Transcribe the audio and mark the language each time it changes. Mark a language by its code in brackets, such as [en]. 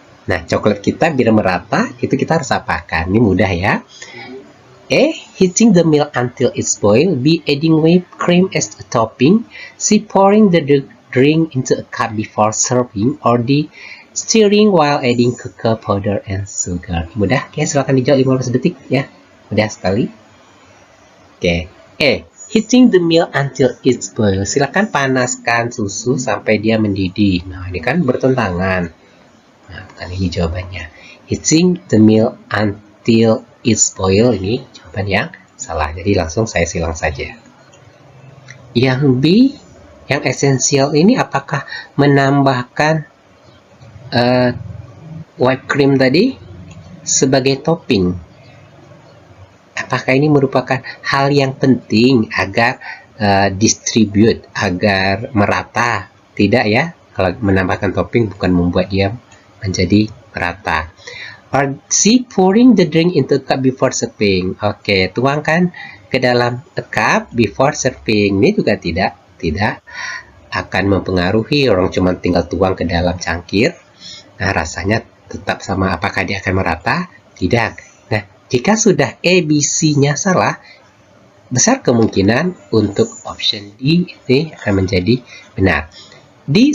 [id] Nah, coklat kita biar merata itu kita harus apakan? Ini mudah, ya. A. [en] Heating the milk until it's boiled. B. Adding whipped cream as a topping. C. Pouring the drink into a cup before serving. Or D. Stirring while adding cocoa powder and sugar. Mudah? [id] Oke, silakan dijawab 15 detik, ya. Mudah sekali. Oke. A. [en] Heating the milk until it's boiled. [id] Silakan panaskan susu sampai dia mendidih. Nah, ini kan bertentangan. Nah, bukan ini jawabannya. [en] Heating the milk until it's boiled, [id] ini jawaban yang salah. Jadi langsung saya silang saja. Yang B, yang esensial ini apakah menambahkan whipped cream tadi sebagai topping? Apakah ini merupakan hal yang penting agar distribute, agar merata? Tidak, ya. Kalau menambahkan topping bukan membuat dia menjadi merata. [en] Or C. Pouring the drink into a cup before serving. [id] Oke, tuangkan ke dalam [en] a cup before serving. [id] Ini juga tidak akan mempengaruhi. Orang cuma tinggal tuang ke dalam cangkir. Nah, rasanya tetap sama. Apakah dia akan merata? Tidak. Nah, jika sudah A, B, C-nya salah, besar kemungkinan untuk option D ini akan menjadi benar. D.